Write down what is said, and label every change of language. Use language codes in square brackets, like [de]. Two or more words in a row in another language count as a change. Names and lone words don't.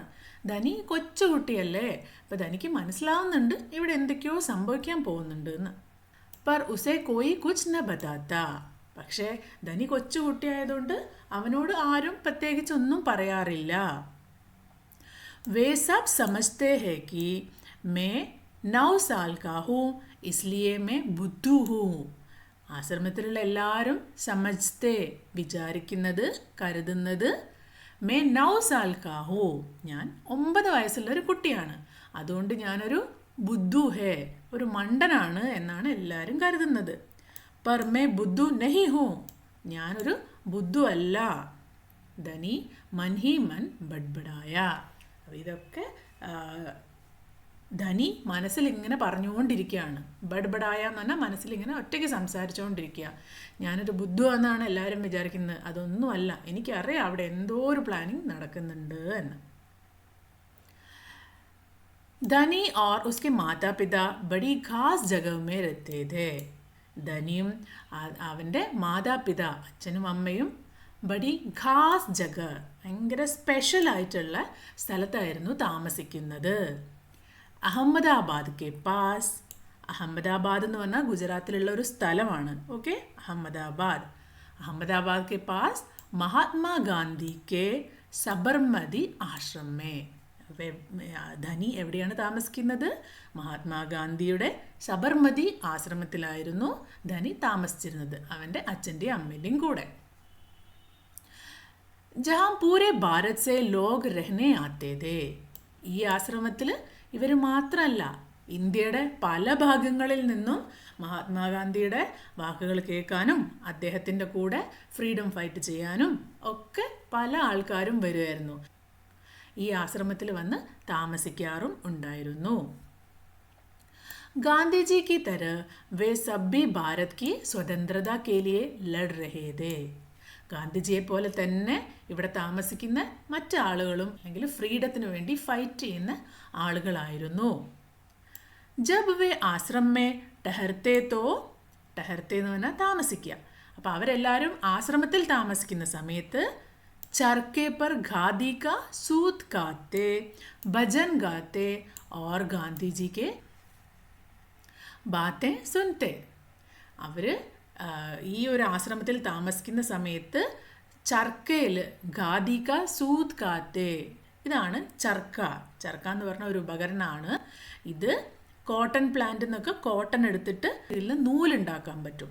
[ml] ധനി കൊച്ചുകുട്ടിയല്ലേ, അപ്പം ധനിക്ക് മനസ്സിലാവുന്നുണ്ട് ഇവിടെ എന്തൊക്കെയോ സംഭവിക്കാൻ പോകുന്നുണ്ട് എന്ന്. [hi] पर उसे कोई कुछ न बताता. [ml] പക്ഷേ ധനി കൊച്ചുകുട്ടിയായതുകൊണ്ട് അവനോട് ആരും പ്രത്യേകിച്ചൊന്നും പറയാറില്ല. [hi] वे सब समझते हैं कि मैं 9 साल का हूँ इसलिए मैं बुद्धू हूँ. [ml] ആശ്രമത്തിലുള്ള എല്ലാവരും സമജ്തേ, വിചാരിക്കുന്നത് കരുതുന്നത്, [hi] मैं 9 साल का हूँ, [ml] ഞാൻ 9 വയസ്സുള്ള ഒരു കുട്ടിയാണ്, അതുകൊണ്ട് ഞാനൊരു [hi] बुद्धू है, [ml] ഒരു മണ്ടനാണ് എന്നാണ് എല്ലാവരും കരുതുന്നത്. [hi] पर मैं बुद्धू नहीं हूँ, [ml] ഞാനൊരു ബുദ്ധു അല്ല. [hi] धनी मन ही मन बड़बड़ाया. [ml] ഇതൊക്കെ ധനി മനസ്സിൽ ഇങ്ങനെ പറഞ്ഞുകൊണ്ടിരിക്കുകയാണ്. ബഡ്ബഡായ എന്ന് പറഞ്ഞാൽ മനസ്സിലിങ്ങനെ ഒറ്റയ്ക്ക് സംസാരിച്ചുകൊണ്ടിരിക്കുക. ഞാനൊരു ബുദ്ധു എന്നാണ് എല്ലാവരും വിചാരിക്കുന്നത്, അതൊന്നുമല്ല, എനിക്കറിയാം അവിടെ എന്തോ ഒരു പ്ലാനിങ് നടക്കുന്നുണ്ട് എന്ന്. [hi] ധനി और उसके माता पिता बड़ी खास जगह में रहते थे. [ml] ധനിയും അവൻ്റെ മാതാപിത, അച്ഛനും അമ്മയും [hi] बड़ी खास जगह, [ml] ഭയങ്കര സ്പെഷ്യലായിട്ടുള്ള സ്ഥലത്തായിരുന്നു താമസിക്കുന്നത്. [hi] अहमदाबाद के पास. [ml] അഹമ്മദാബാദ് എന്ന് പറഞ്ഞാൽ ഗുജറാത്തിലുള്ള ഒരു സ്ഥലമാണ്. [hi] ओके, अहमदाबाद के पास महात्मागांधी के साबरमती आश्रमे. [ml] ധനി എവിടെയാണ് താമസിക്കുന്നത്? മഹാത്മാഗാന്ധിയുടെ സബർമതി ആശ്രമത്തിലായിരുന്നു ധനി താമസിച്ചിരുന്നത്, അവൻ്റെ അച്ഛൻ്റെയും അമ്മയുടെയും കൂടെ. [hi] जहाँ पूरे भारत से लोग रहने आते थे. [ml] ഈ ആശ്രമത്തിൽ ഇവർ മാത്രമല്ല, ഇന്ത്യയുടെ പല ഭാഗങ്ങളിൽ നിന്നും മഹാത്മാഗാന്ധിയുടെ വാക്കുകൾ കേൾക്കാനും അദ്ദേഹത്തിൻ്റെ കൂടെ ഫ്രീഡം ഫൈറ്റ് ചെയ്യാനും ഒക്കെ പല ആൾക്കാരും വരുമായിരുന്നു. ഈ ആശ്രമത്തിൽ വന്ന് താമസിക്കാറും ഉണ്ടായിരുന്നു. [hi] गांधी जी की तरह वे सब भी भारत की स्वतंत्रता के लिए लड़ रहे थे. [ml] ഗാന്ധിജിയെ പോലെ തന്നെ ഇവിടെ താമസിക്കുന്ന മറ്റാളുകളും അല്ലെങ്കിൽ ഫ്രീഡത്തിന് വേണ്ടി ഫൈറ്റ് ചെയ്യുന്ന ആളുകളായിരുന്നു. [hi] जब वे आश्रम में ठहरते [ml] എന്ന് പറഞ്ഞാൽ താമസിക്കുക. അപ്പോൾ അവരെല്ലാവരും ആശ്രമത്തിൽ താമസിക്കുന്ന സമയത്ത് [hi] चरखे पर खादी का सूत काटते, भजन गाते और गांधी जी के बातें सुनते. [ml] അവർ ഈ ഒരു ആശ്രമത്തിൽ താമസിക്കുന്ന സമയത്ത് ചർക്കയിൽ [hi] खादी का सूत काटते, [ml] ഇതാണ് ചർക്ക. ചർക്ക എന്ന് പറഞ്ഞ ഒരു ഉപകരണമാണ്. ഇത് കോട്ടൺ പ്ലാന്റിൽ നിന്നൊക്കെ കോട്ടൺ എടുത്തിട്ട് ഇതിൽ നൂലുണ്ടാക്കാൻ പറ്റും.